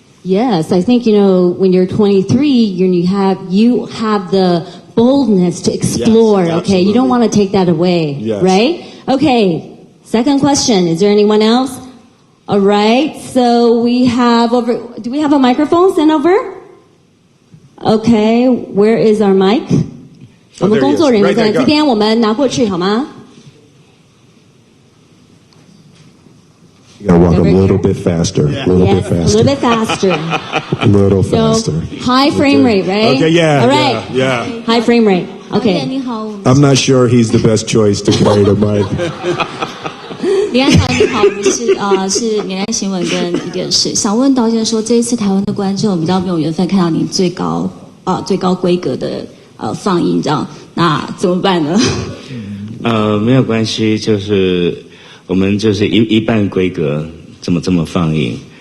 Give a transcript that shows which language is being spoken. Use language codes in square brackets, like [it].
[en] Yes, I think when you're 23, you have the boldness to explore. Yes, okay, you don't want to take that away, right? Okay, second question. Is there anyone else? All right, so we have do we have a microphone sent over? Okay, where is our mic? [zh] 我们工作人员在这边，我们拿过去好吗？ [en] You gotta walk a little bit faster. A little bit faster. A little faster. So, high frame rate, right? Okay, yeah. All right. Yeah. High frame rate. Okay. I'm not sure he's the best choice to carry the mic. [zh] 李安导演你好，我们是免安新闻跟一电视，想问导演说，这一次台湾的观众比较没有缘分看到你最高规格的放映，这样，那怎么办呢？没有关系，就是我们就是一半规格这么放映。